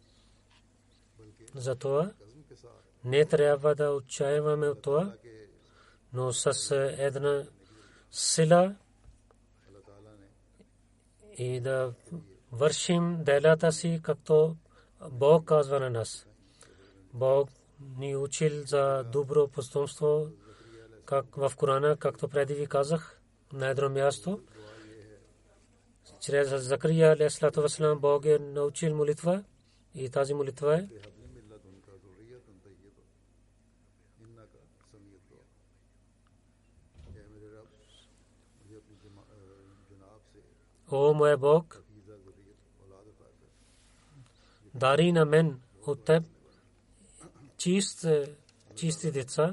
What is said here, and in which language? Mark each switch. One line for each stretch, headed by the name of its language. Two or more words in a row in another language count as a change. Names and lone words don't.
Bulgarian: Затова не трябва да отчаиваме от това, но с една сила и да вършим делата си, както Бог казва на нас. Бог ни учил за добро постъпство, как в Корана, както преди ви казах, на едно място. Чрез Закария
Arabic: عليه الصلاة والسلام
Bulgarian: Бог е научил молитва и тази молитва е: О моя Бог, дари на мен от теб чисти деца.